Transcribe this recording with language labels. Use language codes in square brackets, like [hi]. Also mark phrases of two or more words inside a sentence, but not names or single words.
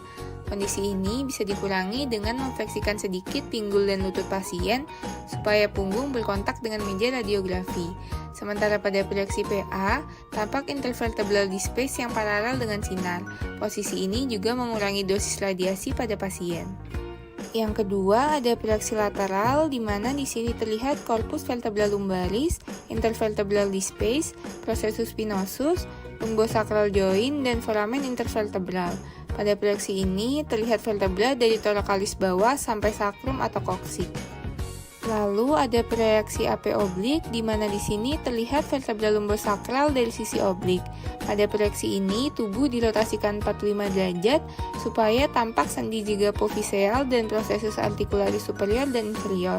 [id] Kondisi ini bisa dikurangi dengan memfleksikan sedikit pinggul dan lutut pasien supaya punggung berkontak dengan meja radiografi. Sementara pada proyeksi PA, tampak [en] intervertebral disc space [id] yang paralel dengan sinar. Posisi ini juga mengurangi dosis radiasi pada pasien. Yang kedua ada proyeksi lateral, di mana di sini terlihat [la] corpus vertebra lumbalis, [en] intervertebral disc space, [la] processus spinosus, [en] lumbosacral joint, [id] dan [la] foramen intervertebral. [id] Pada proyeksi ini terlihat vertebra dari thoracalis bawah sampai sacrum atau coccyx. Lalu ada proyeksi AP oblik, di mana di sini terlihat vertebra lumbosakral dari sisi oblik. Pada proyeksi ini, tubuh dirotasikan 45 derajat supaya tampak sendi zigopofiseal dan [la] processus articularis superior [id] dan inferior.